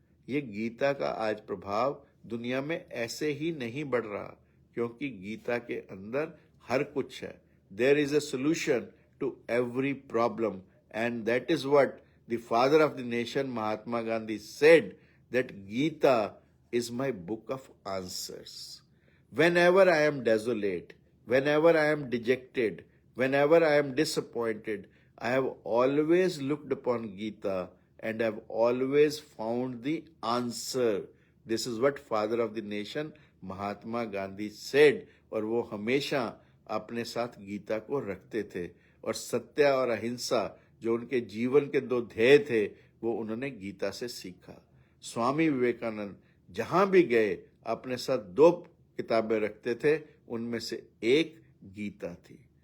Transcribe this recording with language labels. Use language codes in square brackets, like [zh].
[hi] ये गीता का आज प्रभाव दुनिया में ऐसे ही नहीं बढ़ रहा, क्योंकि गीता के अंदर हर कुछ है। [en] There is a solution to every problem, and that is what the father of the nation Mahatma Gandhi said, that Gita is my book of answers. Whenever I am desolate, whenever I am dejected, whenever I am disappointed, I have always looked upon Gita and have always found the answer. This is what father of the nation Mahatma Gandhi said, [hi] और वो हमेशा अपने साथ गीता को रखते थे, और सत्य और अहिंसा जो उनके जीवन के 2 ध्येय थे वो उन्होंने गीता से सीखा। स्वामी विवेकानंद जहां भी गए अपने साथ 2 किताबें रखते थे, उनमें से एक गीता थी।